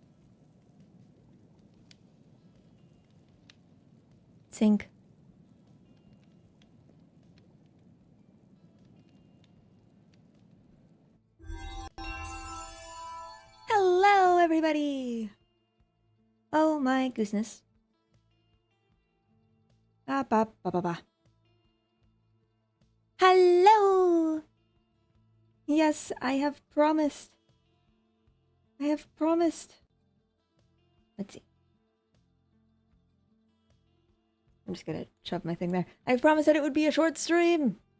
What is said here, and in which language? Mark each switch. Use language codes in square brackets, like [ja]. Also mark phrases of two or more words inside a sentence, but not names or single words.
[en] Sink. Hello, everybody! Oh my gooseness. Ba ba ba ba ba. Hello! Yes, I have promised. I have promised. Let's see. I'm just gonna shove my thing there. I promised that it would be a short stream!